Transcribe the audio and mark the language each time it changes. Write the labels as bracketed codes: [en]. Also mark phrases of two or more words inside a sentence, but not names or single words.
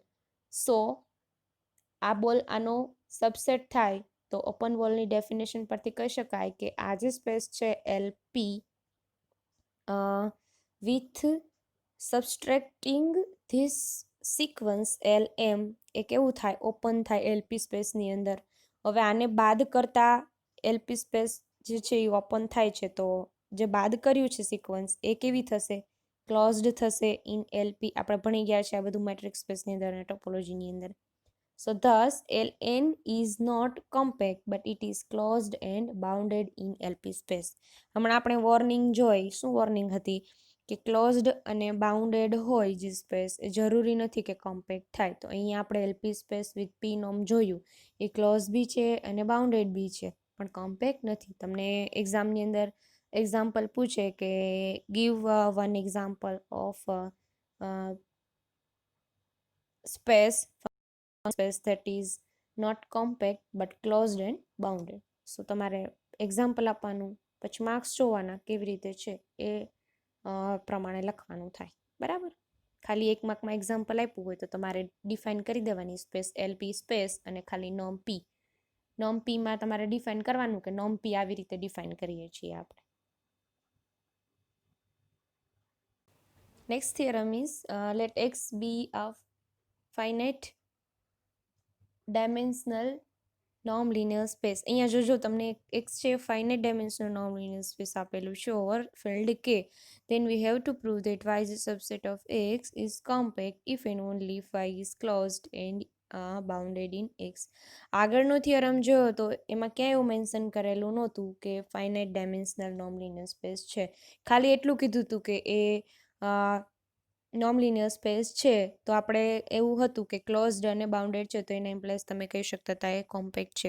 [gu] સો આ બોલ આનો સબસેટ થાય તો ઓપન બોલની ડેફિનેશન પરથી કહી શકાય કે આ જે સ્પેસ છે [en] LP with subtracting this sequence L M [gu] એ કેવું થાય? ઓપન થાય એલપી સ્પેસની અંદર. હવે આને બાદ કરતા [en] LP space [gu] જે છે એ ઓપન થાય છે. તો જે બાદ કર્યું છે સિક્વન્સ એ કેવી થશે? ક્લોઝડ થશે [en] in LP. [gu] આપણે ભણી ગયા છે આ બધું મેટ્રિક્સ સ્પેસની અંદર અને ટોપોલોજીની અંદર. [en] So thus Ln is not compact but it is closed and bounded in LP space. [gu] હમણાં આપણે વોર્નિંગ જોઈ, શું વોર્નિંગ હતી? કે ક્લોઝડ અને બાઉન્ડેડ હોય જે સ્પેસ એ જરૂરી નથી કે કોમ્પેક્ટ થાય. તો અહીંયા આપણે [en] LP space with p norm [gu] જોયું, એ ક્લોઝ બી છે અને બાઉન્ડેડ બી છે પણ કોમ્પેક્ટ નથી. તમને એક્ઝામની અંદર એક્ઝામ્પલ પૂછે કે [en] give one example of space that is not compact but closed and bounded. [gu] સો તમારે એક્ઝામ્પલ આપવાનું, પછી માર્ક્સ જોવાના કેવી રીતે છે એ પ્રમાણે લખવાનું થાય, બરાબર. ખાલી એક માર્કમાં એક્ઝામ્પલ આપ્યું હોય તો તમારે ડિફાઇન કરી દેવાની [en] space LP space [gu] અને ખાલી નોમ પી. નોમ પીમાં તમારે ડિફાઇન કરવાનું કે નોમ પી આવી રીતે ડિફાઇન કરીએ છીએ આપણે. [en] next theorem is let x be a finite dimensional norm linear space. [gu] અહીંયા જોજો તમને x છે [en] finite dimensional norm linear space [gu] આપેલું છે [en] over field K. then we have to prove that y is a subset of x is compact if and only if y is closed and bounded in x. [gu] આગળનો થિયરમ જોયો તો એમાં ક્યાંય એવું મેન્શન કરેલું નહોતું કે [en] finite dimensional norm linear space [gu] છે. ખાલી એટલું કીધું હતું કે એ [en] norm linear space [gu] છે. તો આપણે એવું હતું કે ક્લોઝડ અને બાઉન્ડેડ છે તો એના ઇમ્પ્લેસ તમે કહી શકતા હતા એ કોમ્પેક્ટ છે.